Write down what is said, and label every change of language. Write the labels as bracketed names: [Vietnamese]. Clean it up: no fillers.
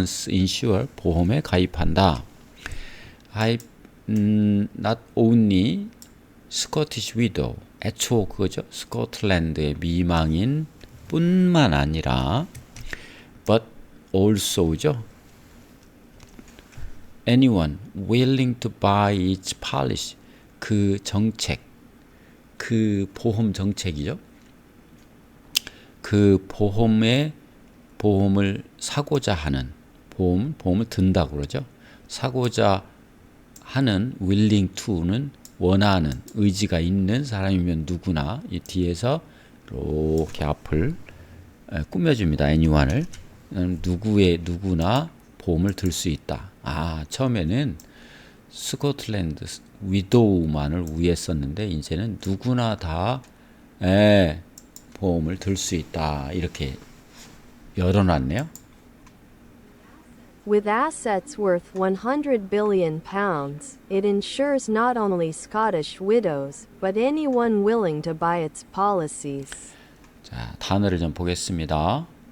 [Korean] insure, 보험에 가입한다. [English] not only Scottish widow, [Korean] 애초 그거죠. 스코틀랜드의 미망인 뿐만 아니라 [English] but also [Korean] 죠. [English] anyone willing to buy its policy, [Korean] 그 정책, 그 보험 정책이죠. 그 보험을 사고자 하는, 보험을 든다고 그러죠. 사고자 하는 [English] willing to [Korean] 는 원하는, 의지가 있는 사람이면 누구나 이 뒤에서 이렇게 앞을 꾸며줍니다. anyone을 누구나 보험을 들 수 있다. 처음에는 스코틀랜드 위도우만을 위해 썼는데 이제는 누구나 다 보험을 들 수 있다. 이렇게 열어놨네요. [English] With assets worth £100 billion, it insures not only Scottish widows, but anyone willing to buy its policies. [Korean] 자, 단어를 좀 보겠습니다.